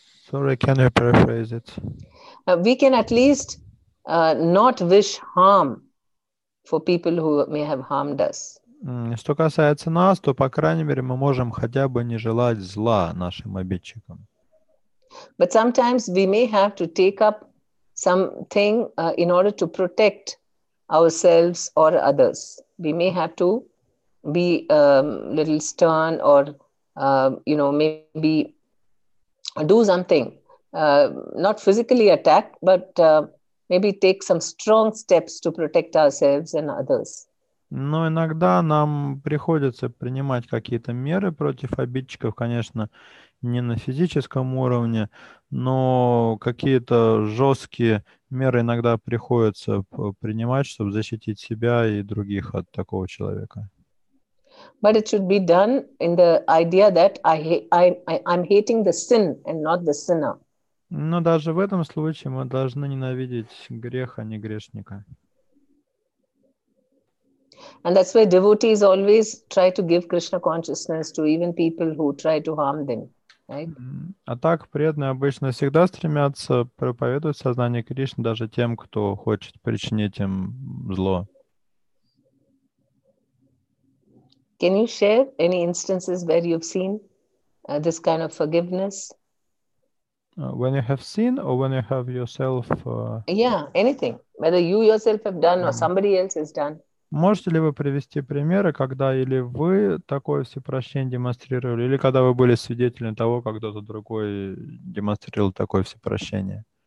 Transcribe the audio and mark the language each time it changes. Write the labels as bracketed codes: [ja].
[en] Sorry, can you paraphrase it? We can at least not wish harm for people who may have harmed us. [ru] Что касается нас, то, по крайней мере, мы можем хотя бы не желать зла нашим обидчикам. [en] But sometimes we may have to take up something in order to protect ourselves or others. We may have to be a little stern or, you know, maybe do something, not physically attack, but maybe take some strong steps to protect ourselves and others. [ru] Но иногда нам приходится принимать какие-то меры против обидчиков, конечно, не на физическом уровне, но какие-то жесткие меры иногда приходится принимать, чтобы защитить себя и других от такого человека. [en] But it should be done in the idea that I'm hating the sin and not the sinner. [ru] Но даже в этом случае мы должны ненавидеть грех, а не грешника. [en] And that's why devotees always try to give Krishna consciousness to even people who try to harm them, right? [ru] А так преданные обычно всегда стремятся проповедовать сознание Кришны даже тем, кто хочет причинить им зло. [en] Can you share any instances where you've seen this kind of forgiveness? When you have seen or when you have yourself... Yeah, anything. Whether you yourself have done or somebody else has done. [ru] Можете ли вы привести примеры, когда или вы такое всепрощение демонстрировали, или когда вы были свидетелем того, как кто-то другой демонстрировал такое всепрощение?